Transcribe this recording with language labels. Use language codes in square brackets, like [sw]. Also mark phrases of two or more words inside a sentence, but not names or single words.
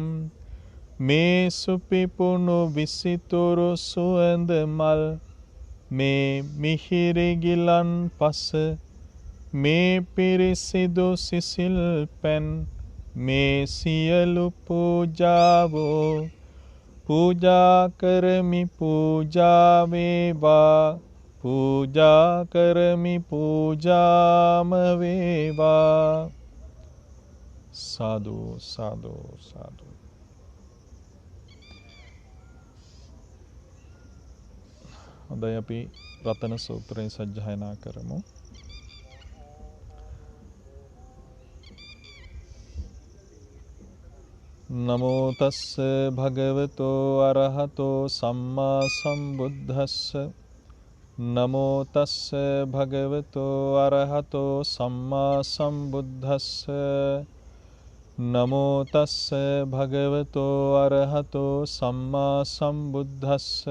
[si] මේ සුපිපුණු විසිතුරු සුවඳ මල් මේ මිහිරි ගිලන් පස මේ පිරිසිදු සිසිල් පැන් මේ සියලු පූජාවෝ පූජා කරමි පූජා වේවා පූජා කරමි පූජාම වේවා. සාදු සාදු සාදු. හොඳයි අපි රතන සූත්‍රය සජ්ජායනා කරමු. [pi] නමෝ තස්ස භගවතෝ අරහතෝ සම්මා සම්බුද්දස්ස නමෝ තස්ස භගවතෝ අරහතෝ සම්මා සම්බුද්දස්ස නමෝ තස්ස භගවතෝ අරහතෝ සම්මා සම්බුද්දස්ස